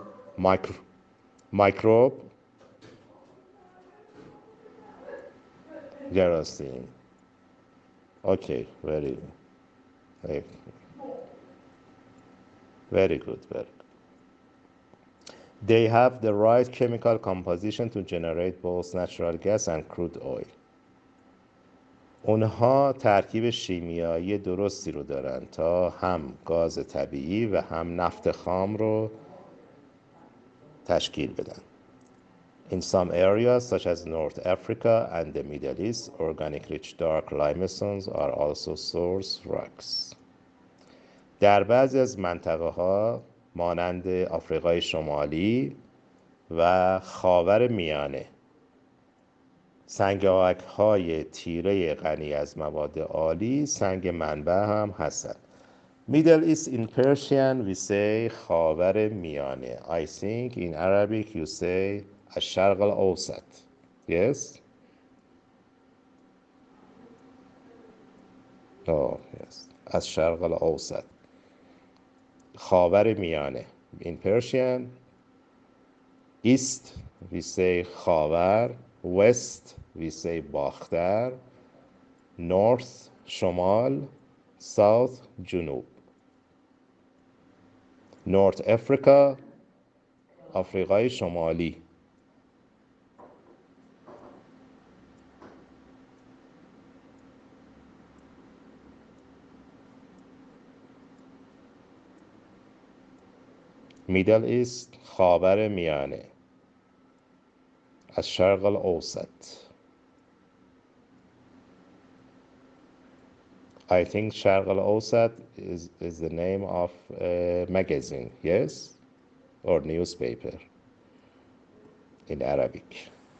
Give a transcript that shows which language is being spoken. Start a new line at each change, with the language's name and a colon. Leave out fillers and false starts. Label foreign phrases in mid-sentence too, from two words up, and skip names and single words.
English: Microbe. جراثیم. Okay, very, very good, very good. They have the right chemical composition to generate both natural gas and crude oil.
Persian: اونها ترکیب شیمیایی درستی رو دارن تا هم گاز طبیعی و هم نفت خام رو تشکیل بدن.
English: In some areas such as North Africa and the Middle East, organic rich dark limestones are also source rocks.
Persian: در بعضی از منطقه ها مانند آفریقای شمالی و خاور میانه سنگ های تیره غنی از مواد عالی سنگ منبع هم هستند.
English: Middle East in Persian we say
Persian: خاور میانه.
English: I think in Arabic you say
Arabic: الشرق الأوسط.
English: Yes? Oh, yes.
Arabic: الشرق الأوسط.
Persian: خاور میانه.
English: In Persian, East we say خاور. West we say باختر. North شمال. South جنوب. North Africa
Persian: آفریقای شمالی.
English: Middle East
Persian: خاور میانه.
Arabic: الشرق الأوسط.
English: I think
Arabic: شرق الأوسط
English: is the name of a magazine, yes? Or newspaper in Arabic.